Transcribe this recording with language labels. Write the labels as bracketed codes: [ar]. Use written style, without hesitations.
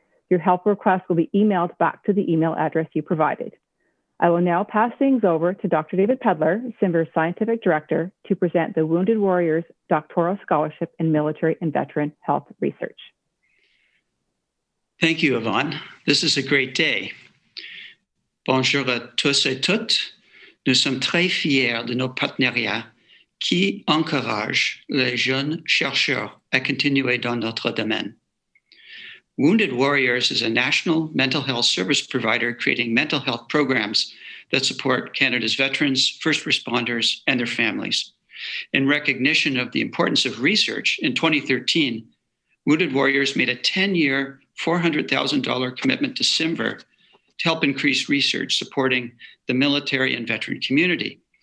[en] Your help request will be emailed back to the email address you provided. I will now pass things over to Dr. David Pedler, CIMVHR Scientific Director, to present the Wounded Warriors Doctoral Scholarship in Military and Veteran Health Research. Thank you, Yvonne. This is a great day. [fr] Bonjour à tous et toutes. Nous sommes très fiers de nos partenariats qui encouragent les jeunes chercheurs à continuer dans notre domaine. [en] Wounded Warriors is a national mental health service provider creating mental health programs that support Canada's veterans, first responders, and their families. In recognition of the importance of research, in 2013, Wounded Warriors made a 10-year, $400,000 commitment to CIMVHR to help increase research supporting the military and veteran community.